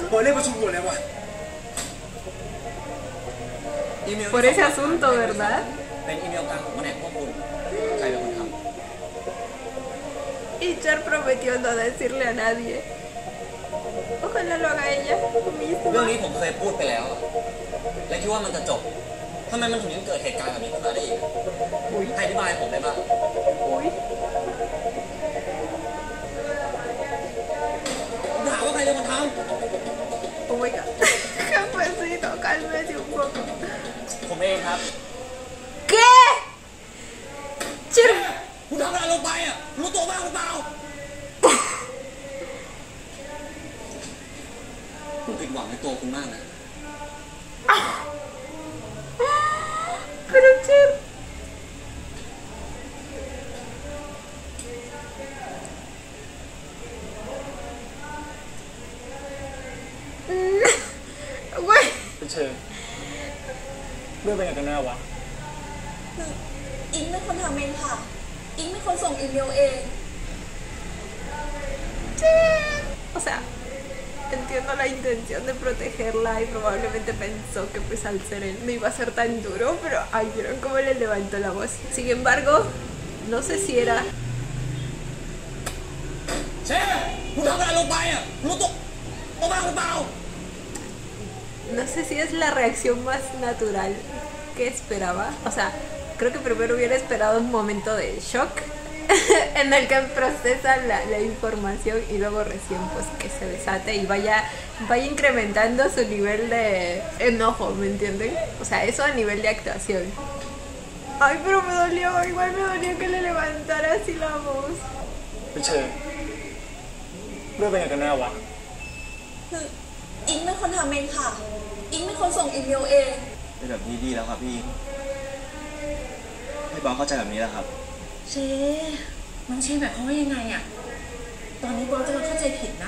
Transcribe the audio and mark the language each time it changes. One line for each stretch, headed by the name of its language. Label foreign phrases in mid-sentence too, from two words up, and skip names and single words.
Thai: เปิดเรียกประชุมด่วนเลยว่ะ อีเมล
Spanish: por ese asunto, ¿verdad?
Thai: เป็นอีเมลกลางของแผนกข้อมูลใครเป็นคนท
Spanish: Y Char prometió no decirle a nadie. Ojalá lo haga ella
Thai: ำเรื่อง
Spanish: misma.
Thai: นี้ผมเคยพูดไปแล้วอะและคิดว่ามันจะจบทำไมมันถึงยังเกิดเหตุการณ์แบบนี้ขึ้นมาได้อีกให้อธิบายผมได้บ้าง
Spanish: Uy,
Thai: ผมถามว่าใครเป็นคนท
English: oh my god.
Spanish: Cafecito, cálmese un poco.
Thai: ผมเองครับ
Spanish: ¿Qué? Char,
Thai: ำคุณทำอะไรลงไปอ่ะรู้ตัวบ้างหรือเปล่าผมผิดหวังในตัวคุณมากนะ
Spanish: pero Char. Güey.
Thai: เป็นเชิญเรื่องเป็นอย่างกันแน่วะ อิงเป็นคนทำเองค่ะ อิงเป็นคนส่งอีเมลเอง
Spanish: O sea, entiendo la intención de protegerla y probablemente pensó que pues al ser él no iba a ser tan duro, pero ay, vieron cómo le levantó la voz. Sin embargo, no sé si era
Thai: เชฟคุณทำอะไรลงไปอ่ะรู้ตัวบ้างหรือเปล่า
Spanish: no sé si es la reacción más natural que esperaba. O sea, creo que primero hubiera esperado un momento de shock en el que procesa la información y luego recién pues que se desate y vaya incrementando su nivel de enojo, ¿me entienden? O sea, eso a nivel de actuación. Ay, pero me dolió, igual me dolió que le levantara así la voz.
Thai: เป็นเชิญเรื่องเป็นอย่างกันแน่วะ คืออิงเป็นคนทำเองค่ะ อิงเป็นคนส่งอีเมลเอง เป็นแบบนี้ดีแล้วครับพี่อิงให้บอสเข้าใจแบบนี้แล้วครับ เชน้องเชแบบเขาว่ายังไงอ่ะ ตอนนี้บอสกำลังเข้าใจผิดนะ